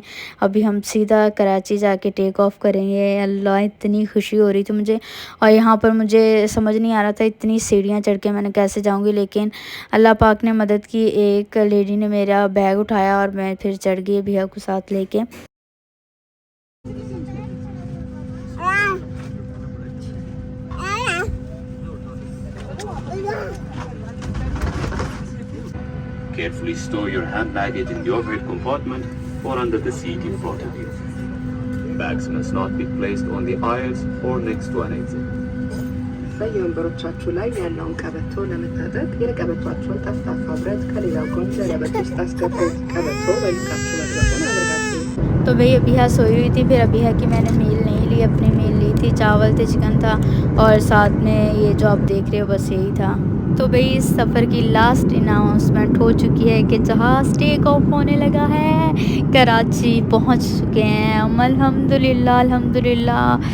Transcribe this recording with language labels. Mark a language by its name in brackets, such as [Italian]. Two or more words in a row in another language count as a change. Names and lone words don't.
[Urdu] ابھی ہم سیدھا کراچی جا کے [English] take off [Urdu] کریں گے. اللہ اتنی خوشی ہو رہی تھی مجھے، اور یہاں پر مجھے سمجھ نہیں آ رہا تھا اتنی سیڑھیاں چڑھ کے میں نے کیسے جاؤں گی، لیکن اللہ پاک نے مدد کی. ایک لیڈی نے میرا بیگ اٹھایا اور میں پھر چڑھ گئی بھیا کو ساتھ لے کے. [English] Carefully store your hand baggage in the overhead compartment or under the seat in front of you. Bags must not be placed on the aisles or next to an exit. [Amharic] በየወንበሮቻችሁ ላይ ያለውን ቀበቶ ለመታጠቅ የቀበቷችሁን ጠፍጣፋ ብረት ከሌላው ጎን ቀለበት ውስጥ አስገቡት። ቀበቶ በልካችሁ መጥበቁን አድርጋችሁ [Urdu] تو بھائی ابیہا سوئی ہوئی تھی، پھر ابیہا کی میں نے میل نہیں لی، اپنی میل لی تھی. چاول تھے، چکن تھا، اور ساتھ میں یہ جو آپ دیکھ رہے ہو بس یہی تھا. تو بھائی اس سفر کی [English] last announcement [Urdu] ہو چکی ہے کہ جہاز [English] take off [Urdu] ہونے لگا ہے. کراچی پہنچ چکے ہیں ہم, [Arabic] الحمد لله الحمد لله.